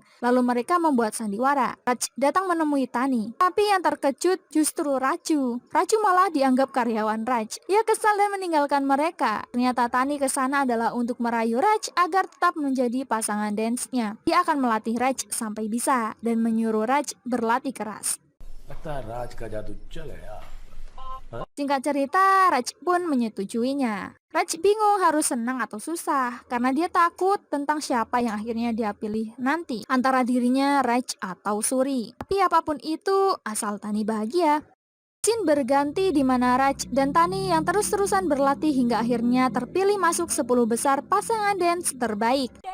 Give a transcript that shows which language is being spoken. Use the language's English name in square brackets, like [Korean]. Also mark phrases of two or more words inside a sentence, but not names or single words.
[Indonesian] Lalu mereka membuat sandiwara. Raj datang menemui Tani. Tapi yang terkejut justru Raju. Raju malah dianggap karyawan Raj. Ia kesal dan meninggalkan mereka. Ternyata Tani ke sana adalah untuk merayu Raj agar tetap menjadi pasangan dance-nya. Dia akan melatih Raj sampai bisa dan menyuruh Raj berlatih keras. [Hindi] लगता है राज का जादू चल गया. [Indonesian] Singkat cerita, Raj pun menyetujuinya. Raj bingung harus senang atau susah karena dia takut tentang siapa yang akhirnya dia pilih nanti, antara dirinya Raj atau Suri. Tapi apapun itu, asal Tani bahagia. Scene berganti di mana Raj dan Tani yang terus-terusan berlatih hingga akhirnya terpilih masuk 10 besar pasangan dance terbaik.